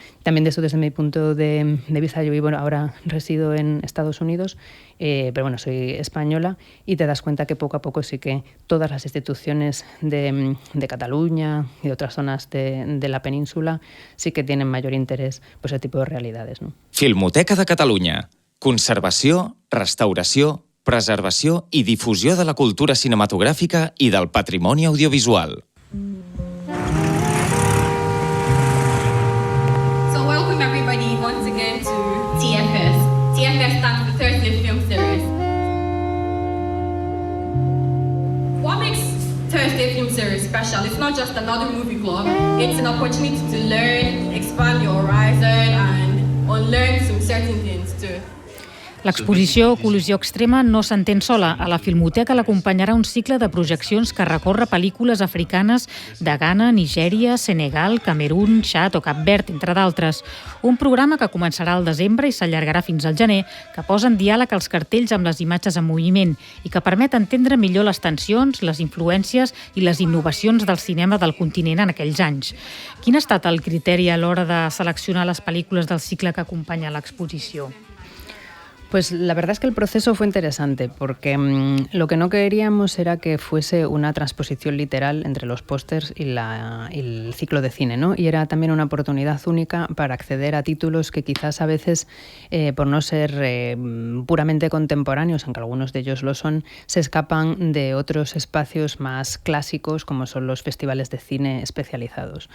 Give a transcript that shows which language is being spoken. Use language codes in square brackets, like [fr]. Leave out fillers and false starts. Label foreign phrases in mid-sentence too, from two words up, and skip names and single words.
[es] También de eso, desde mi punto de vista, yo vivo ahora, resido en Estados Unidos, pero bueno, soy española, y te das cuenta que poco a poco sí que todas las instituciones de Cataluña y de otras zonas de la península sí que tienen mayor interés por ese tipo de realidades, ¿no? [ca] Filmoteca de Catalunya. Conservació, restauració, preservació i difusió de la cultura cinematogràfica i del patrimoni audiovisual. [en] So welcome everybody once again to TFS. TFS stands for Thursday Film Series. What makes Thursday Film Series special? It's not just another movie club. It's an opportunity to learn, expand your horizon and unlearn some certain things too. [ca] L'exposició Col·lisió Extrema no s'entén sola. A la Filmoteca l'acompanyarà un cicle de projeccions que recorre pel·lícules africanes de Ghana, Nigèria, Senegal, Camerún, Txad o Cap Verd, entre d'altres. Un programa que començarà al desembre i s'allargarà fins al gener, que posa en diàleg els cartells amb les imatges en moviment i que permet entendre millor les tensions, les influències i les innovacions del cinema del continent en aquells anys. Quin ha estat el criteri a l'hora de seleccionar les pel·lícules del cicle que acompanya l'exposició? [es] Pues la verdad es que el proceso fue interesante porque lo que no queríamos era que fuese una transposición literal entre los pósters y el ciclo de cine, ¿no? Y era también una oportunidad única para acceder a títulos que quizás a veces, por no ser puramente contemporáneos, aunque algunos de ellos lo son, se escapan de otros espacios más clásicos como son los festivales de cine especializados.